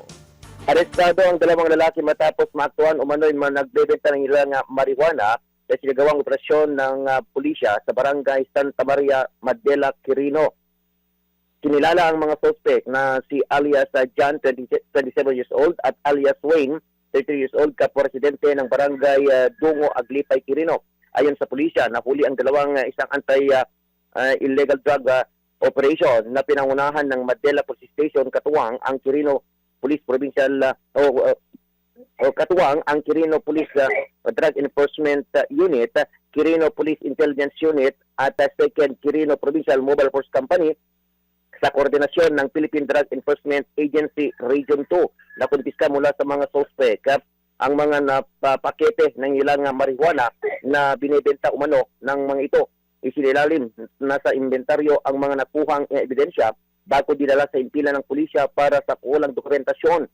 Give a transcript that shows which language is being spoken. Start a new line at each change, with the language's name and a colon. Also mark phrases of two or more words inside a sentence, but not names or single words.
Filipino: Arestado ang dalawang lalaki matapos maaktuhan umano'y nagbebenta ng ilang marijuana sa sinagawang operasyon ng pulisya sa barangay Santa Maria, Madela, Quirino. Kinilala ang mga suspect na si alias John, 27
English: years old,
Filipino: at alias Wayne, 30
English: years old,
Filipino: kapwa-residente ng barangay Dungo, Aglipay, Quirino. Ayon sa pulisya, nahuli ang dalawang isang
English: anti-illegal drug operation
Filipino: na pinangunahan ng Madela Police Station, katuwang ang Quirino Police Provincial katuwang ang Quirino Police Drug Enforcement Unit, Quirino Police Intelligence Unit at 2nd Quirino Provincial Mobile Force Company sa koordinasyon ng Philippine Drug Enforcement Agency Region 2. Nakumpiska mula sa mga suspect ang mga pakete ng ilang marijuana na binebenta umano ng mga ito. Isinilalim na sa inventaryo ang mga nakuhang ebidensya bago dinala sa impila ng pulisya para sa kulang dokumentasyon.